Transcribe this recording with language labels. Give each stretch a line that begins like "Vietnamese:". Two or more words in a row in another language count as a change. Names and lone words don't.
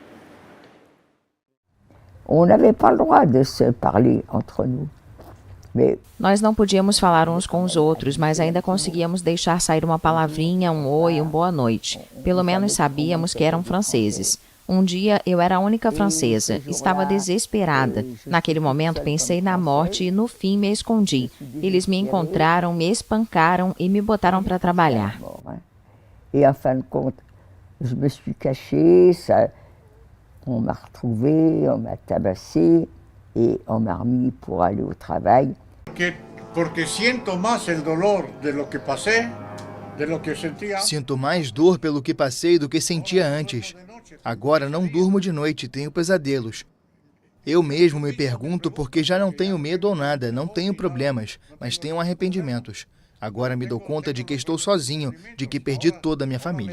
Portuguese: Nós não podíamos falar uns com os outros, mas ainda conseguíamos deixar sair uma palavrinha, um oi, um boa noite. Pelo menos sabíamos que eram franceses. Um dia eu era a única francesa, estava desesperada. Naquele momento pensei na morte e no fim me escondi. Eles me encontraram, me espancaram e me botaram para trabalhar.
French: E en fin de compte, je me suis cachée, on m'a retrouvée, on m'a tabassée et on m'a remis pour aller au travail.
Spanish: Porque siento más el dolor de lo que pasé, de lo que sentía.
Portuguese: Sinto mais dor pelo que passei do que sentia antes. Agora não durmo de noite, tenho pesadelos. Eu mesmo me pergunto porque já não tenho medo ou nada, não tenho problemas, mas tenho arrependimentos. Agora me dou conta de que estou sozinho, de que perdi toda a minha família.